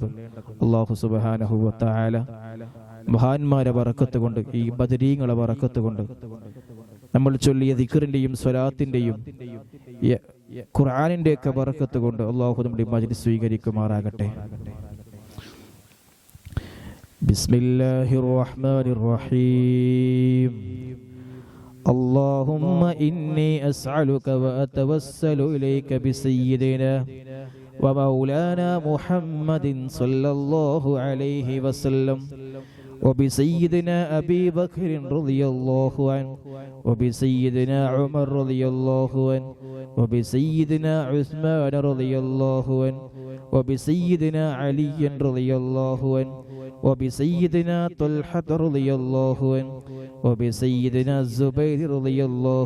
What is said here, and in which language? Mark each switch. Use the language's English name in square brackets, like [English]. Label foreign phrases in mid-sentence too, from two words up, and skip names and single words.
[Arabic] الله سبحانه و تعالى [Malayalam] മഹാന്മാരെ ബറക്കത്ത് കൊണ്ട്, ഈ ബദരീങ്ങളെ ബറക്കത്ത് കൊണ്ട്, നമ്മൾ ചൊല്ലിയ ദിക്റിന്റെയും സ്വലാത്തിന്റെയും ഖുർആനിന്റെ ഒക്കെ ബറക്കത്ത് കൊണ്ട് അല്ലാഹു നമ്മുടെ മജ്ലിസ് സ്വീകരിക്കുമാറാകട്ടെ. [Arabic] بسم الله الرحمن الرحيم. اللهم إني أسألك وأتوسل إليك بسيدنا ومولانا محمد صلى الله عليه وسلم وبسيدنا أبي بكر رضي الله عنه وبسيدنا عمر رضي الله عنه وبسيدنا عثمان رضي الله عنه وبسيدنا علي رضي الله عنه وبسيدنا طلحة رضي الله عنه وبسيدنا الزبير رضي الله